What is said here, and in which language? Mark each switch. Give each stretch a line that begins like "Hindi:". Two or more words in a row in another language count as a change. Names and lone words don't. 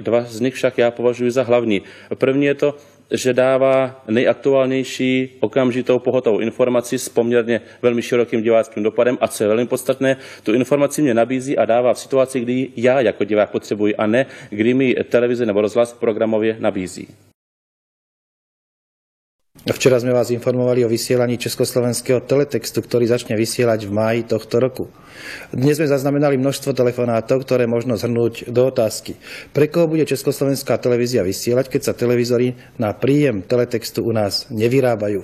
Czech: Dva z nich však já považuji za hlavní. První je to, že dává nejaktuálnější okamžitou pohotovou informaci s poměrně velmi širokým diváckým dopadem a co je velmi podstatné, tu informaci mě nabízí a dává v situaci, kdy já jako divák potřebuji a ne, kdy mi televize nebo rozhlas programově nabízí.
Slovak: Včera sme vás informovali o vysielaní československého teletextu, ktorý začne vysielať v máji tohto roku. Dnes sme zaznamenali množstvo telefonátov, ktoré možno zhrnúť do otázky. Pre koho bude československá televízia vysielať, keď sa televízory na príjem teletextu u nás nevyrábajú?